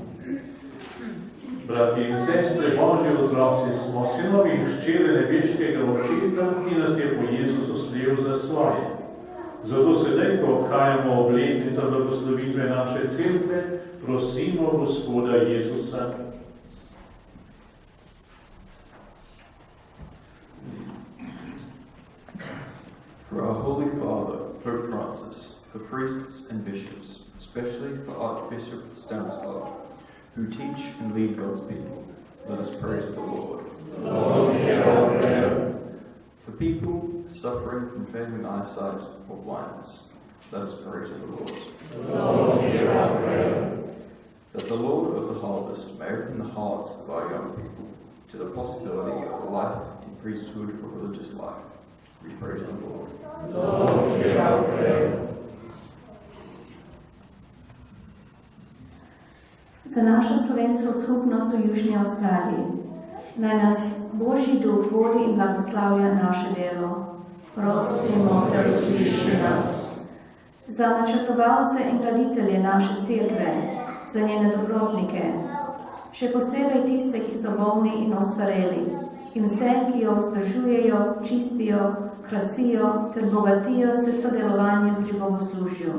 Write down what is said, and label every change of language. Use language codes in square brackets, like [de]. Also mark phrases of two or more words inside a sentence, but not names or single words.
[sl] Brati in sestre, Božji otroci smo, sinovi in hčere nebeškega Očeta, ki nas je po Jezusu sprejel za svoje. Zato sedaj, ko obhajamo obletnico blagoslovitve naše cerkve, prosimo Gospoda Jezusa. [en] For our Holy Father, Pope Francis, for priests and bishops, especially for Archbishop Stanislav, who teach and lead God's people, let us pray to the Lord. Lord, hear our prayer. For people suffering from failing eyesight or blindness, let us pray to the Lord. Lord, hear our prayer. That the Lord of the harvest may open the hearts of our young people to the possibility of a life in priesthood or religious life, we pray to the Lord. Lord, hear our prayer. [sl] Za našo slovensko skupnost v Južni Avstraliji. Naj nas Božji duh vodi in blagoslavlja naše delo. Prosimo te, usliši nas. Za načrtovalce in graditelje naše cerkve, za njene dobrotnike, še posebej tiste, ki so bolni in ostareli, in vse, ki jo vzdržujejo, čistijo, krasijo ter bogatijo se sodelovanje pri bogoslužju.